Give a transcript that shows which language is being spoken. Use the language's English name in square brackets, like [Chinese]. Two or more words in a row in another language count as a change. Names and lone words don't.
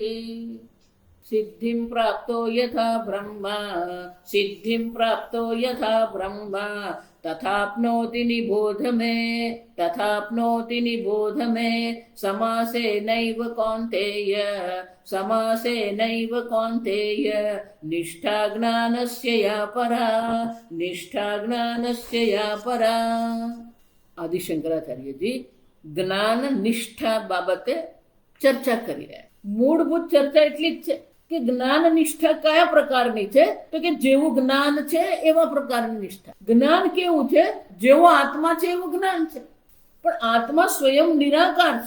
[Sanskrit] सिद्धिं प्राप्तो यथा ब्रह्मा सिद्धिं प्राप्तो यथा ब्रह्मा तथाप्नोति निबोध मे तथाप्नोति निबोध मे। समासेनैव कौन्तेय समासेनैव कौन्तेय निष्ठा ज्ञानस्य या परा निष्ठा ज्ञानस्य या परा। [Gujarati] आदि शंकराचार्य जी જ્ઞાન નિષ્ઠા બાબતે ચર્ચા કરી રહ્યા. મૂળભૂત ચર્ચા એટલી જ છે કે જ્ઞાન નિષ્ઠા કયા પ્રકારની છે તો કે જેવું જ્ઞાન છે એવા પ્રકારની નિષ્ઠા. જ્ઞાન કેવું છે? જેવો આત્મા છે એવું જ્ઞાન છે, પણ આત્મા સ્વયં નિરાકાર છે.